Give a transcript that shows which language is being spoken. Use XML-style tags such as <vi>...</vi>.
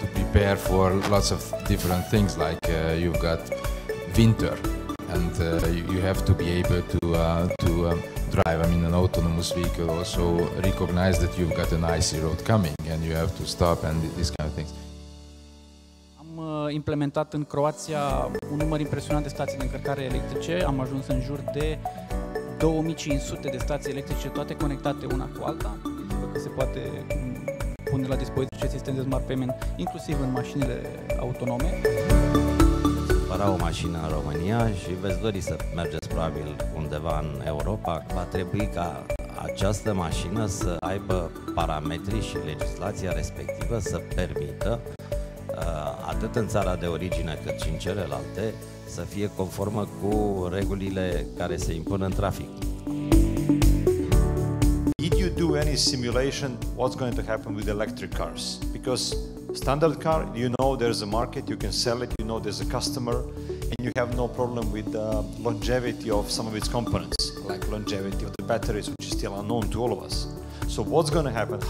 <en>Prepare for lots of different things, like you've got winter, and you have to be able to drive. I mean, an autonomous vehicle also recognize that you've got an icy road coming, and you have to stop and these kind of things.</en> <ro>Am implementat în Croația un număr impresionant de stații de încărcare electrice. Am ajuns în jur de 2500 de stații electrice, toate conectate una cu alta. Că se poate pune la dispoziție sistem de smart payment, inclusiv în mașinile autonome. Cumpăra o mașină în România și veți dori să mergeți probabil undeva în Europa, va trebui ca această mașină să aibă parametrii și legislația respectivă să permită atât în țara de origine cât și în celelalte să fie conformă cu regulile care se impun în trafic.</ro> <en>Did you do any simulation what's going to happen with electric cars? Because standard car, you know there's a market, you can sell it, you know there's a customer, and you have no problem with the longevity of some of its components, like longevity of the batteries, which is still unknown to all of us. So what's going to happen?</en>